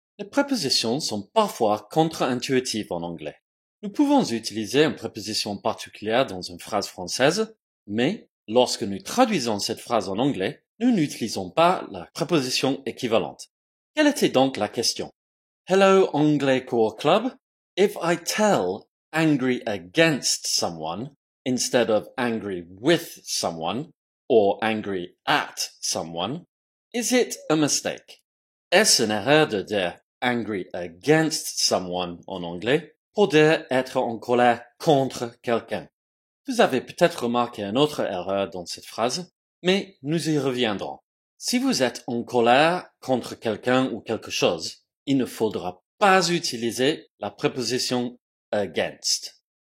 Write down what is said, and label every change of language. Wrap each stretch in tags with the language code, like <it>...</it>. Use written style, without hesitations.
<fr>Les prépositions sont parfois contre-intuitives en anglais. Nous pouvons utiliser une préposition particulière dans une phrase française, mais lorsque nous traduisons cette phrase en anglais, nous n'utilisons pas la préposition équivalente. Quelle était donc la question?</fr> <en>Hello Anglais Cours Club. If I tell angry against someone instead of angry with someone or angry at someone, is it a mistake?</en> <fr>Est-ce une erreur de dire</fr> <en>angry against someone</en> <fr>en anglais pour dire être en colère contre quelqu'un? Vous avez peut-être remarqué une autre erreur dans cette phrase, mais nous y reviendrons. Si vous êtes en colère contre quelqu'un ou quelque chose, il ne faudra pas utiliser la préposition against.</fr>